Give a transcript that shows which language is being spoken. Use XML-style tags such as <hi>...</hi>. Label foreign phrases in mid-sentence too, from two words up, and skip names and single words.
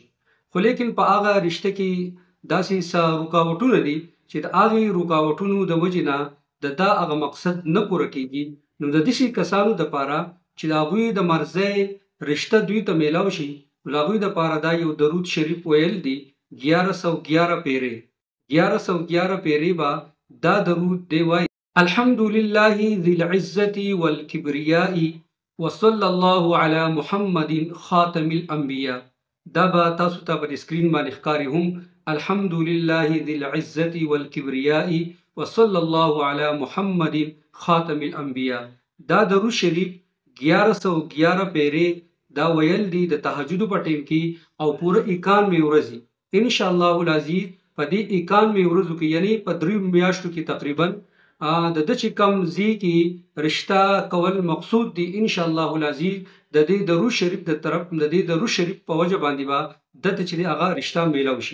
<ps>خو لیکن په هغه رشته کې داسې څه رکاوټونه دي چې د هغې رکاوټونو د وجې نه دا هغه مقصد نه پوره کیږي. نو د داسې کسانو دپاره چې د هغوی د مرضۍ رشته دوی ته میلاو شي، نو د هغوی دپاره دا یو درود شریف ویل دي 1111 پیرې. 1111 پیرې به دا درود دی وایي:</ps> <ar>الحمد لله ذي العزة والكبرياء وصلى الله على محمد خاتم الانبیاء.</ar> <ps>دا به تاسو ته په سکرین باندې ښکاري هم:</ps> <ar>الحمد لله ذي العزة والكبرياء وصلى الله على محمد خاتم الانبیاء.</ar> <ps>دا درود شریف 1111 پیرې دا ویل دي د تهجد په ټیم کې او پوره 91 ورځې.</ps> <ar>ان شاء الله العزیز</ar> <ps>په دې 91 ورځو کې یعنی په 3 میاشتو کې تقریبا د چې کم ځای کې رشته کول مقصود دي،</ps> <ar>ان شاء الله العزیز</ar> <ps>د دې درود شریف د طرف د دې درود شریف په وجه باندې به دته چې هغه رشته میلاو شي.</ps>